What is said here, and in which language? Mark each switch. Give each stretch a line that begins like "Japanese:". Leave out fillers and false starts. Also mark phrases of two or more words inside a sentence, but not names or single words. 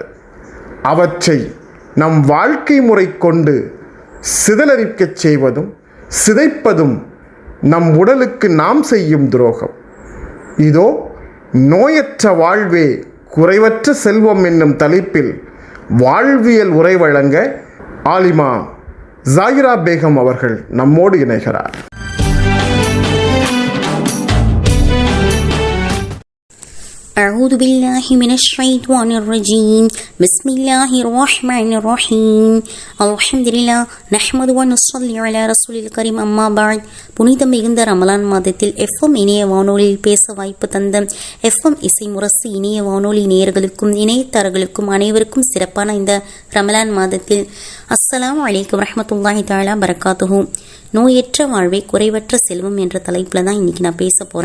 Tamil: அவற்றை நம் வாழ்க்கை முறை கொண்டு சிதறடிக்கச் செய்வதும் சிதைப்பதும் நம் உடலுக்கு நாம் செய்யும் துரோகம். இதோ நோயற்ற வாழ்வே குறைவற்ற செல்வம் என்னும் தலைப்பில் வாழ்வியல் உரை வழங்க ஆலிமா ஜாகிரா பேகம் அவர்கள் நம்மோடு இணைகிறார்.
Arabic: أعوذ بالله من الشيطان الرجيم بسم الله الرحمن الرحيم الحمد لله نحمد ونصلي على رسول الكريم أما بعد.
Tamil: புனிதம் மிகுந்த ரமலான் மாதத்தில் எஃப்எம் இணைய வானொலியில் பேச வாய்ப்பு தந்த எஃப்எம் இசை முரசு இணைய வானொலி நேயர்களுக்கும் இணையத்தாரர்களுக்கும் அனைவருக்கும் சிறப்பான இந்த ரமலான் மாதத்தில்
Arabic: السلام عليكم رحمة الله تعالى بركاته.
Tamil: நோயற்ற வாழ்வை குறைவற்ற செல்வம் என்ற தலைப்பில் தான் இன்றைக்கி நான் பேச போகிறேன்.